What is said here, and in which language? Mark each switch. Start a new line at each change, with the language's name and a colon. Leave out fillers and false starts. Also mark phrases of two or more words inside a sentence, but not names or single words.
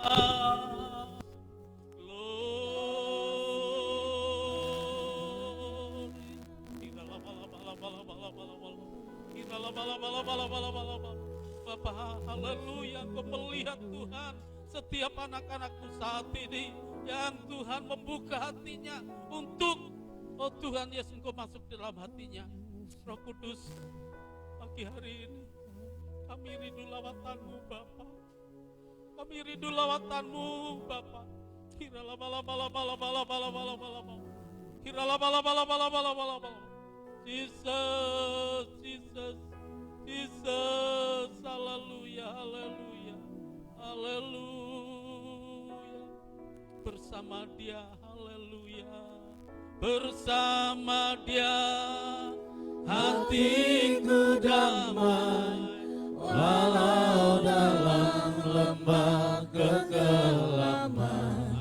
Indonesian: Bapak, haleluya, Engkau melihat Tuhan setiap anak-anakku saat ini yang Tuhan membuka hatinya untuk, oh Tuhan Yesus, Engkau masuk dalam hatinya. Roh Kudus, pagi hari ini kami rindu lawatan-Mu Bapa. Kami rindu lawatan-Mu Bapa. Jesus, Jesus, Jesus, haleluya, haleluya, haleluya. Bersama Dia, haleluya. Bersama Dia hatiku damai, walau dalam lembah kekelaman.